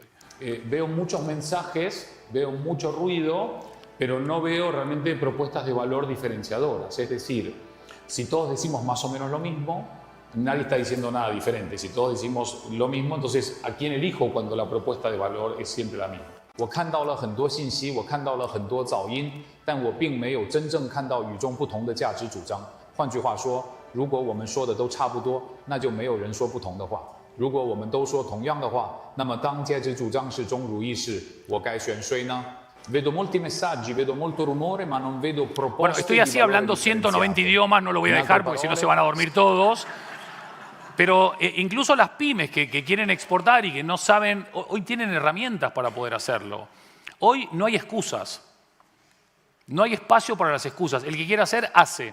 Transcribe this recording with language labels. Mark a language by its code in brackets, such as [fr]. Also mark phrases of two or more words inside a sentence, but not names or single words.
[es] Veo muchos mensajes, veo mucho ruido, pero no veo realmente propuestas de valor diferenciadoras. Es decir, si todos decimos más o menos lo mismo, Nadie está diciendo nada diferente. Si todos decimos lo mismo, entonces ¿a quién elijo cuando la propuesta de valor es siempre la misma? [zh] 我看到了很多信息，我看到了很多噪音，但我并没有真正看到与众不同的价值主张。换句话说，如果我们说的都差不多，那就没有人说不同的话。如果我们都说同样的话，那么当价值主张是中如意时，我该选谁呢？ [it] Vedo molti messaggi, vedo molto rumore, ma non vedo proposte. [es] Bueno, estoy así hablando 190 idiomas, no lo voy a dejar porque si no se van a dormir todos. Pero incluso las pymes que quieren exportar y que no saben, hoy tienen herramientas para poder hacerlo. Hoy no hay excusas. No hay espacio para las excusas. El que quiera hacer, hace.